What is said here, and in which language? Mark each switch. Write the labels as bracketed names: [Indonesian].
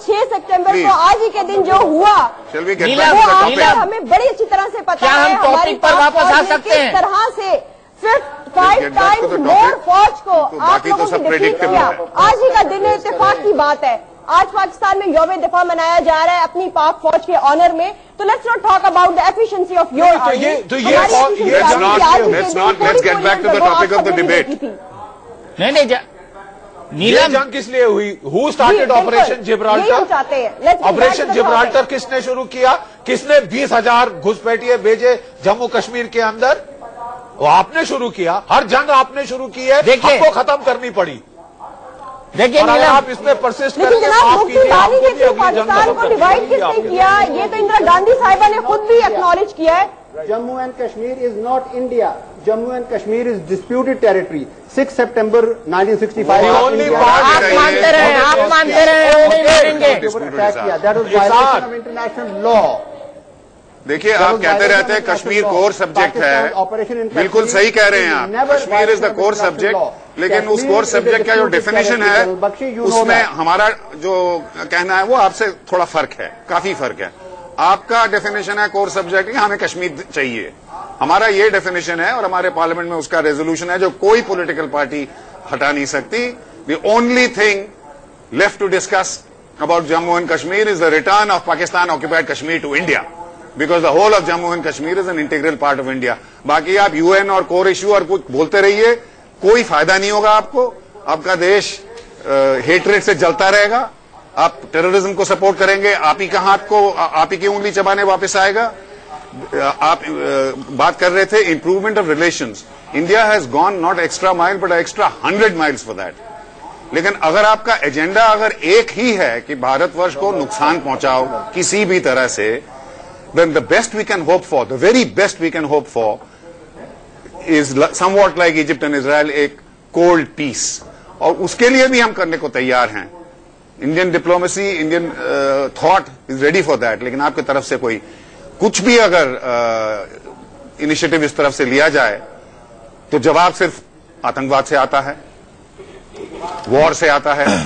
[Urdu] 6 September کو آج ہی کے دن جو ہوا ہمیں بڑی اچھی طرح سے پتا ہے. ہماری پر واپس آ سکتے ہیں کس طرح سے 5 ٹائمز مور فوج کو آپ لوگوں نے ڈیفیٹ کیا. آج ہی کا دن اتفاق کی بات ہے. آج پاکستان میں یوم دفاع منایا جا رہا ہے اپنی پاک فوج کے آنر میں. [English] تو let's not talk about the efficiency of your army. Let's get back to the topic of the debate. [Urdu] نہیں نیلم جنگ کس لیے ہوئی؟ [English] Who started operation Gibraltar? [Urdu] Operation Gibraltar کس نے شروع کیا؟ کس نے 20,000 گھسپیٹیے بھیجے جموں کشمیر کے اندر؟ وہ آپ نے شروع کیا. ہر جنگ آپ نے شروع کی ہے، ہم کو ختم کرنی پڑی. دیکھیے آپ اس میں پرسسٹ کریں گے، معاف کیجیے، آپ کو بھی اگلی جنگ پاکستان کو ڈیوائڈ کس نے کیا؟ یہ تو اندرا گاندھی صاحبہ نے خود بھی ایکنالج کیا ہے. [English] Jammu and Kashmir is not India. Jammu and Kashmir is disputed territory. 6 September 1965. [Urdu] آپ مانتے رہے، آپ مانتے رہے، وہ نہیں مانیں گے. [English] That was violation of international law. [Urdu] دیکھیے آپ کہتے رہتے ہیں کشمیر کور سبجیکٹ ہے، بالکل صحیح کہہ رہے ہیں آپ. [English] Kashmir is the core subject, [Urdu] لیکن اس کور سبجیکٹ کا جو ڈیفینیشن ہے اس میں ہمارا جو کہنا ہے وہ آپ سے تھوڑا فرق ہے، کافی فرق ہے. آپ کا ڈیفینیشن ہے کور سبجیکٹ کہ ہمیں کشمیر چاہیے. ہمارا یہ ڈیفینیشن ہے اور ہمارے پارلیمنٹ میں اس کا ریزولوشن ہے جو کوئی پولیٹیکل پارٹی ہٹا نہیں سکتی. [English] The only thing left to discuss about Jammu and Kashmir is the return of Pakistan occupied Kashmir to India. Because the whole of Jammu and Kashmir is an integral part of India. [Urdu] باقی آپ you N اور کور issue اور کچھ بولتے رہیے، کوئی فائدہ نہیں ہوگا آپ کو. آپ کا دیش ہیٹریٹ سے جلتا رہے گا آپ ٹیررزم کو سپورٹ کریں گے, آپ ہی کا ہاتھ کو آپ ہی کی انگلی چبانے واپس آئے گا. آپ بات کر رہے تھے improvement of relations. [English] India has gone not extra mile but extra 100 miles for that. [Urdu] لیکن اگر آپ کا ایجنڈا اگر ایک ہی ہے کہ بھارت ورش کو نقصان پہنچاؤ کسی بھی طرح سے, [English] then the best we can hope for, the very best we can hope for is somewhat like Egypt and Israel, [Urdu] ایک cold peace. اور اس کے لیے بھی ہم کرنے کو تیار ہیں. [English] Indian diplomacy, Indian thought is ready for that. [Urdu] لیکن آپ کی طرف سے کوئی کچھ بھی اگر انیشیٹو اس طرف سے لیا جائے تو جواب صرف آتنکواد سے آتا ہے, وار سے آتا ہے.